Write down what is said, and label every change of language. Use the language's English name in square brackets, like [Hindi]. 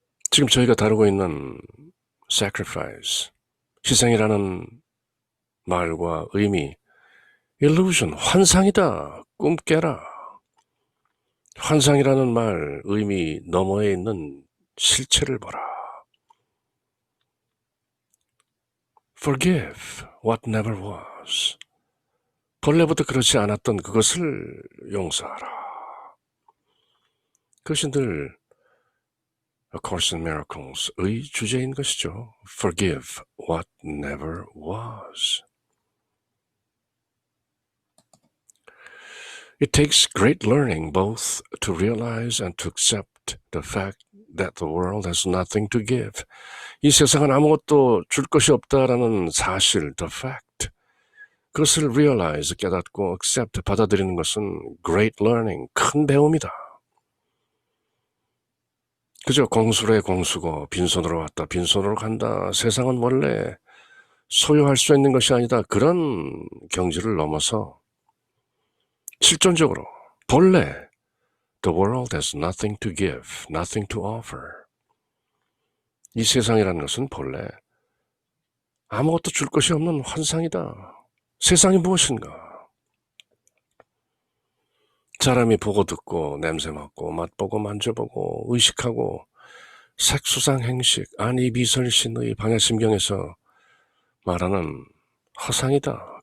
[Korean] 지금 저희가 다루고 있는 sacrifice, 희생이라는 말과 의미, illusion, 환상이다, 꿈 깨라. 환상이라는 말, 의미 너머에 있는 실체를 보라. [English] Forgive what never was. [Korean] 본래부터 그렇지 않았던 그것을 용서하라. 그것이 늘 A Course in Miracles의 주제인 것이죠. [English] Forgive what never was. It takes great learning both to realize and to accept the fact that the world has nothing to give. [Korean] 이 세상은 아무것도 줄 것이 없다라는 사실, [English] the fact. [Korean] 그것을 realize, 깨닫고 accept, 받아들이는 것은 [English] great learning, [Korean] 큰 배움이다. 그저 공수래 공수고 빈손으로 왔다 빈손으로 간다. 세상은 원래 소유할 수 있는 것이 아니다. 그런 경지를 넘어서 실존적으로 본래 [English] The world has nothing to give, nothing to offer. [Korean] 이 세상이라는 것은 본래 아무것도 줄 것이 없는 환상이다. 세상이 무엇인가? 사람이 보고 듣고 냄새 맡고 맛보고 만져보고 의식하고 색수상행식 안이비설신의 방야심경에서 말하는 허상이다.